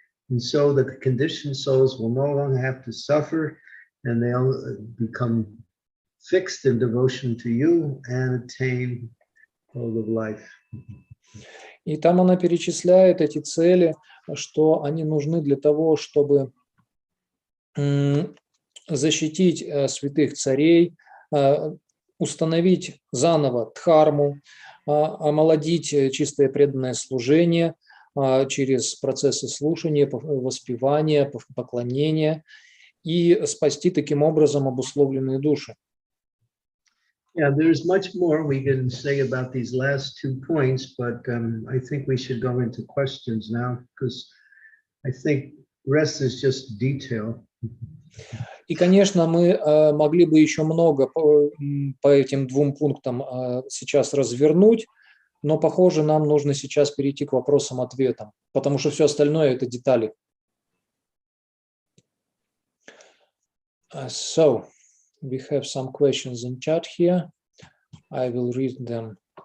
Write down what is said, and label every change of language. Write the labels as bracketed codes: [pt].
[en] And so that the conditioned souls will no longer have to suffer, and they'll become fixed in devotion to you and attain all of life. [ru] И там она перечисляет эти цели, что они нужны для того, чтобы защитить святых царей, установить заново дхарму, омолодить чистое преданное служение через процессы слушания, воспевания, поклонения и спасти таким образом обусловленные души. [en] Yeah, there's much more we can say about these last 2 points, but I think we should go into questions now, because I think rest is just detail. [ru] И, конечно, мы могли бы еще много по этим 2 пунктам сейчас развернуть, но, похоже, нам нужно сейчас перейти к вопросам-ответам, потому что все остальное – это детали. [en] So, we have some questions in chat here. I will read them.